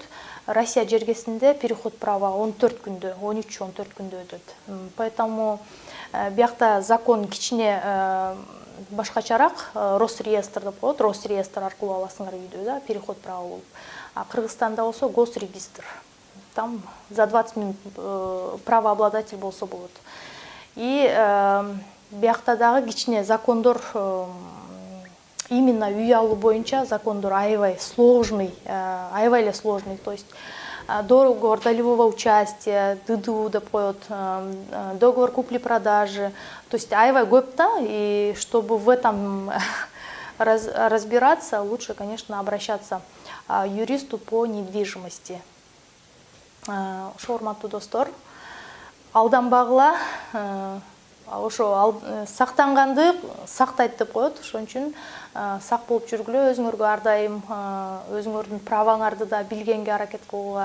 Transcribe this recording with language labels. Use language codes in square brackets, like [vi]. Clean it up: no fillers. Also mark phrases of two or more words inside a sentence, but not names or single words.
[ky] Россия жергесинде [ru] переход права [ky] 14 күндө, 13-14 күндө өтөт. Поэтому биякта закон кичине башкачараак, Росреестр деп коет, Росреестр аркылуу аласыңар үйдө да, [ru] переход права [ky] болуп. А Кыргызстанда болсо госрегистр. [ru] Там за 20 минут правообладатель [ky] болсо болот. И биякта дагы кичине закондор, именно үй алуу боюнча закондор аябай сложный, аябай эле сложный. [ru] То есть договор долевого участия, [ky] ДДУ деп коет, [ru] договор купли-продажи. То есть [ky] аябай көп да, [ru] и чтобы в этом разбираться, лучше, конечно, обращаться к юристу по недвижимости. [ky] Ошо урматтуу достор, алданбагыла, ошо сактанганды сактайт деп коет. Ошон үчүн сак болуп жүргүлө, өзүңөргө ар дайым өзүңөрдүн праваңарды да билгенге аракет кылууга.